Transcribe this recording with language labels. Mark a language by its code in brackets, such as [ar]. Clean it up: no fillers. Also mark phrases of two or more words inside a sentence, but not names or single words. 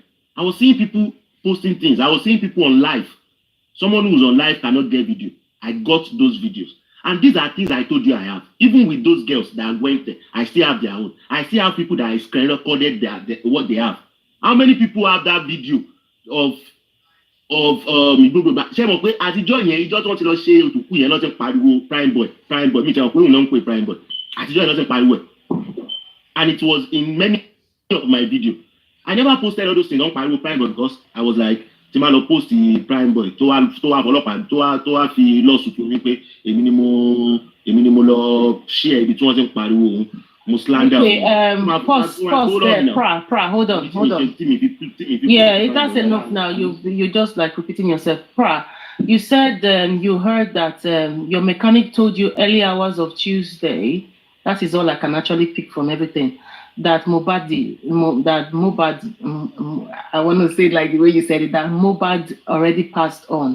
[en] I was seeing people posting things. I was seeing people on live. Someone who was on live cannot get video. I got those videos. And these are things I told you I have. Even with those girls that went there, I still have their own. I still have people that screen recorded what they have. How many people have that video of [yo] ṣé mo pé àtijọ́ yẹn ìjọ́ tí wọ́n ti lọ ṣe òtúkú yẹn lọ́sẹ̀ pariwo prime boy mi ṣe mọ̀ pé òun náà ń pè prime boy àtijọ́ yẹn lọ́sẹ̀ pariwo ẹ̀, [en] and it was in many of my video. I never posted all those things on pariwo prime boy because I was like [yo] tí máa lọ post prime boy tó wá ọlọ́pàá tó wá fi lọ́ọ̀sùn fún mi pé èmi ni mo lọ share ibi tí wọ́n ti ń pariwo òun. [en] Okay, pause there. Pra, hold on. Yeah, that's enough now. You're just like repeating yourself. Pra, you said you heard that your mechanic told you early hours of Tuesday. That is all I can actually pick from everything. That Mohbad, I want to say it like the way you said it, that Mohbad already passed on.